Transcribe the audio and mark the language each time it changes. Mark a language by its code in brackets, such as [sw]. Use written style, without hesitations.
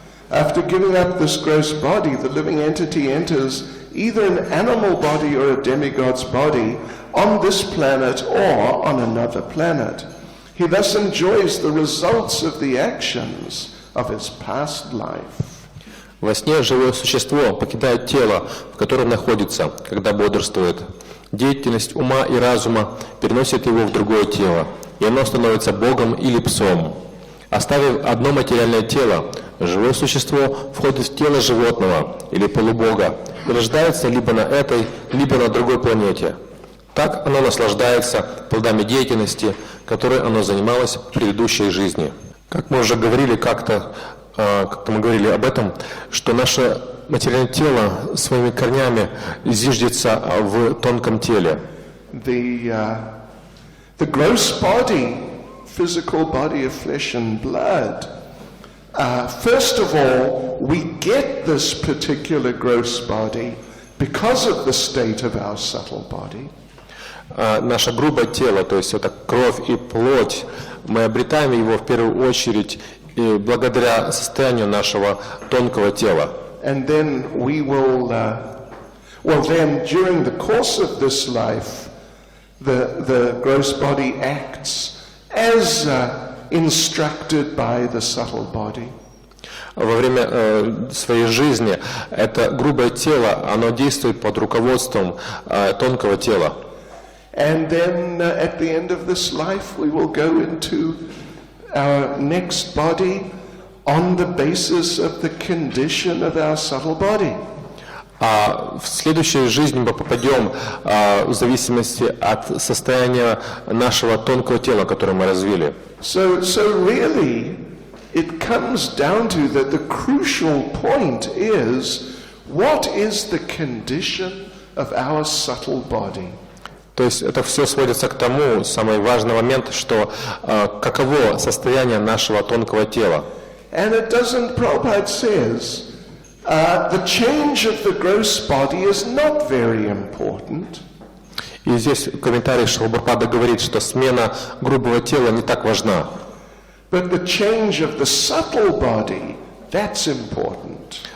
[en] After giving up this gross body, the living entity enters either an animal body or a demigod's body on this planet or on another planet. He thus enjoys the results of the actions of his past life. [ru] Во сне живое существо покидает тело, в котором находится, когда бодрствует. Деятельность ума и разума переносит его в другое тело, и оно становится богом или псом. Оставив одно материальное тело, живое существо входит в тело животного или полубога и рождается либо на этой, либо на другой планете. Так оно наслаждается плодами деятельности, которой оно занималось в предыдущей жизни. Как мы уже говорили как-то мы говорили об этом, что наше материальное тело своими корнями зиждется в тонком теле. [en] The gross body, physical body of flesh and blood, first of all, we get this particular gross body because of the state of our subtle body. [ru] Наше грубое тело, то есть это кровь и плоть, мы обретаем его в первую очередь и благодаря состоянию нашего тонкого тела. [en] And then we will, then during the course of this life, the gross body acts as instructed by the subtle body. [ru] Во время своей жизни это грубое тело, оно действует под руководством тонкого тела. [en] And then at the end of this life, we will go into our next body on the basis of the condition of our subtle body. [ru] А в следующей жизни мы попадем в зависимости от состояния нашего тонкого тела, которое мы развили. [en] So really, it comes down to that the crucial point is, what is the condition of our subtle body? [ru] То есть это все сводится к тому, самый важный момент, что каково состояние нашего тонкого тела. [en] And it doesn't, Prabhupada says, the change of the gross body is not very important. [ru] И здесь в комментарии Шрила Прабхупада говорит, что смена грубого тела не так важна. [en] But the change of the subtle body, that's important.